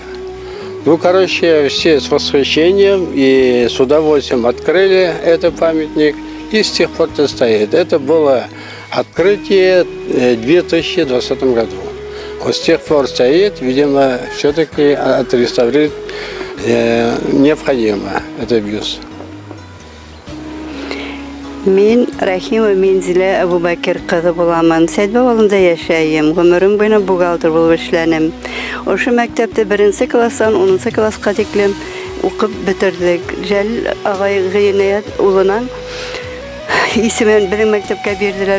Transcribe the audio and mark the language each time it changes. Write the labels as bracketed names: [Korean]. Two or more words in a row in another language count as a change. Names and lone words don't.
[Russian] Все с восхищением и с удовольствием открыли этот памятник, и с тех пор это стоит. Это было открытие в 2020 году. Вот с тех пор стоит, видимо, все-таки отреставрировать необходимо этот бюст. [Bashkir] Мен Рахима Мензиле Абубакир кызы буламын. Сәдбе авылында яшәйм. Гомерем буена бухгалтер булып эшләнем. Ошо мәктәптә 1-нче класстан 10-нчы класска тиклем укып бетердек. Жәл агай Гыйният улының исемен безнең мәктәпкә бирделәр.